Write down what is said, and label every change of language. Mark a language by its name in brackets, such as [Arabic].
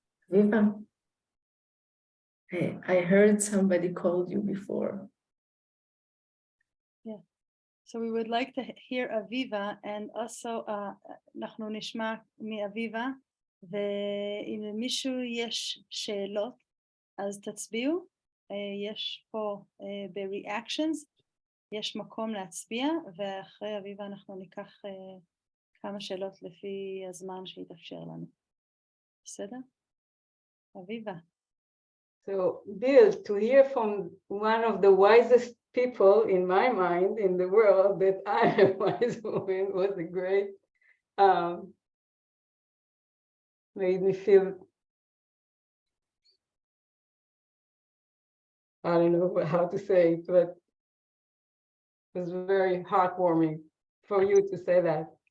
[English] Viva, I heard somebody called you before. Yeah. So we would like to hear Aviva, and also [Hebrew] אנחנו נשמע מאביבה, ואם למישהו יש שאלות, אז תצביעו. יש פה ב-reactions, יש מקום להצביע, ואחרי אביבה אנחנו ניקח כמה שאלות לפי הזמן שיתאפשר לנו. בסדר? אביבה. [English] So, Bill, to hear from one of the wisest people in my mind in the world that I am a wise woman was a great, made me feel, I don't know how to say it, but it was very heartwarming for you to say that.